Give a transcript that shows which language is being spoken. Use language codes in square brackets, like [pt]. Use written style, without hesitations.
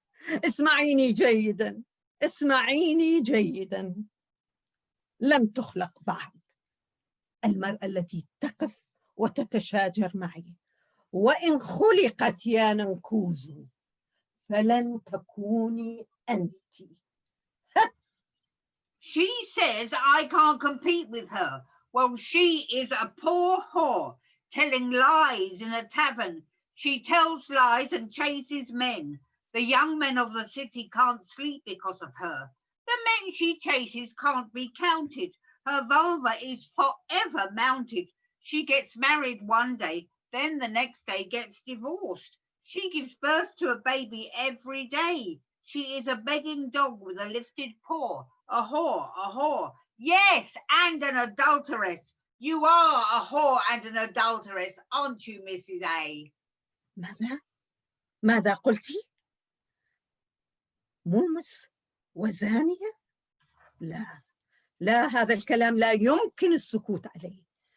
[ar] اسمعيني جيدا، اسمعيني جيدا، لم تخلق بعد المرأة التي تقف وتتشاجر معي، وإن خلقت يا ننكوزو فلن تكوني أنت. [en] She says I can't compete with her. Well, she is a poor whore, telling lies in a tavern. She tells lies and chases men. The young men of the city can't sleep because of her. The men she chases can't be counted. Her vulva is forever mounted. She gets married one day, then the next day gets divorced. She gives birth to a baby every day. She is a begging dog with a lifted paw. A whore, a whore. Yes, and an adulteress. You are a whore and an adulteress, aren't you, Mrs. A? [ar] ماذا قلتي؟ مومس وزانية؟ لا، لا، هذا الكلام لا يمكن السكوت عليه.